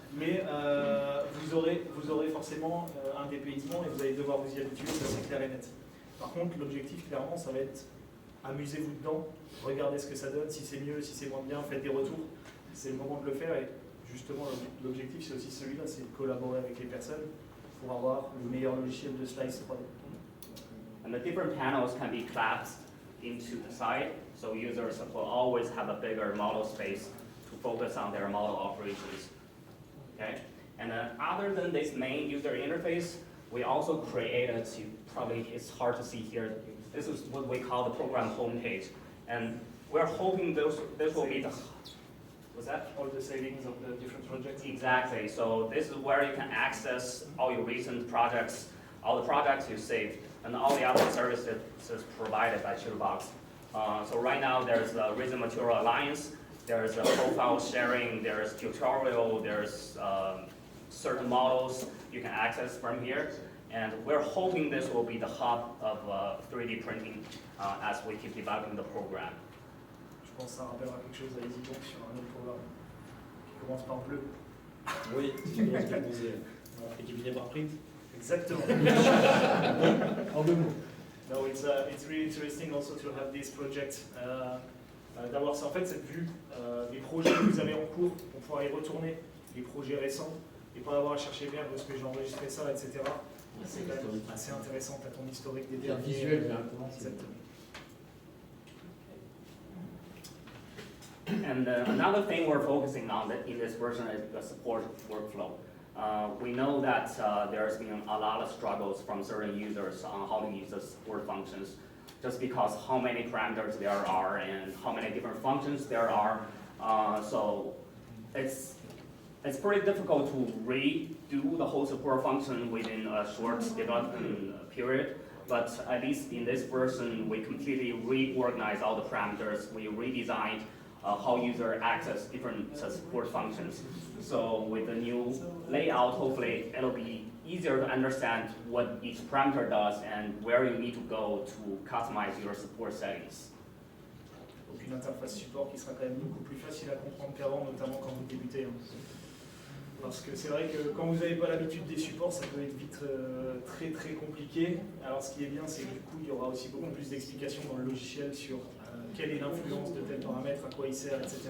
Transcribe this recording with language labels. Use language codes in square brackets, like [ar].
[fr] Mais vous aurez forcément un dépaysement et vous allez devoir vous y habituer, ça c'est clair et net. Par contre, l'objectif clairement, ça va être amusez-vous dedans, regardez ce que ça donne, si c'est mieux, si c'est moins bien, faites des retours. C'est le moment de le faire et justement l'objectif c'est aussi celui-là, c'est de collaborer avec les personnes pour avoir le meilleur logiciel de slice 3D. [en] And the different panels can be collapsed into the side, so users will always have a bigger model space to focus on their model operations. Okay? And then other than this main user interface, we also created, probably it's hard to see here, this is what we call the program homepage. And we're hoping this will be the, what's that? All the savings of the different projects. Exactly, so this is where you can access all your recent projects, all the projects you saved, and all the other services provided by CHITUBOX. So right now there's the Recent Material Alliance, there's a profile sharing, there's tutorial, there's certain models you can access from here. And we're hoping this will be the hub of 3D printing as we keep developing the program. [fr] Je pense que ça rappellera quelque chose à EasyDoc sur un autre programme qui commence par bleu. Oui, qui commence par bronzer. Et qui finit par print. Exactement. En deux mots. [en] No, it's really interesting also to have this project. [fr] D'avoir en fait cette vue des projets que vous avez en cours pour pouvoir y retourner, les projets récents, et pas avoir à chercher bien parce que j'ai enregistré ça, etc. C'est quand même assez intéressant, tu as ton historique des derniers. Visuel directement. Exactement. [en] And another thing we're focusing on in this version is the support workflow. We know that there's been a lot of struggles from certain users on how to use the support functions, just because how many parameters there are and how many different functions there are. So it's pretty difficult to redo the whole support function within a short development period. But at least in this version, we completely reorganized all the parameters. We redesigned how users access different support functions. So with the new layout, hopefully it'll be easier to understand what each parameter does and where you need to go to customize your support settings. [fr] Donc une interface support qui sera quand même beaucoup plus facile à comprendre qu'avant, notamment quand vous débutez. Parce que c'est vrai que quand vous n'avez pas l'habitude des supports, ça peut être vite très très compliqué. Alors ce qui est bien, c'est que du coup, il y aura aussi beaucoup plus d'explications dans le logiciel sur quelle est l'influence de tel paramètre, à quoi il sert, etc.